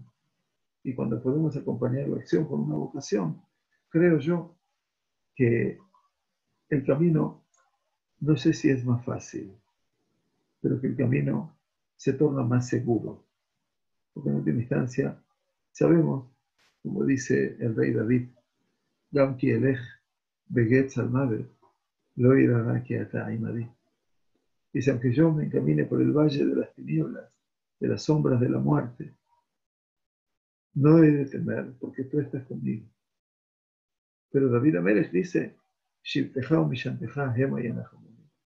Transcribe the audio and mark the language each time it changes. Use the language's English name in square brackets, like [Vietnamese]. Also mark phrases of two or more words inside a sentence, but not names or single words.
[Spanish] Y cuando podemos acompañar la acción con una vocación, creo yo que el camino, no sé si es más fácil, pero que el camino se torna más seguro. Porque en última instancia sabemos, como dice el rey David, [Hebrew] Gam ki elech begetz al mavet, lo irá que ata imadi. [Spanish] Dice, aunque yo me encamine por el valle de las tinieblas, de las sombras de la muerte, no he de temer, porque tú estás conmigo. Pero David Amelech dice, Shivteja o Mishanteja hema yanachamuni.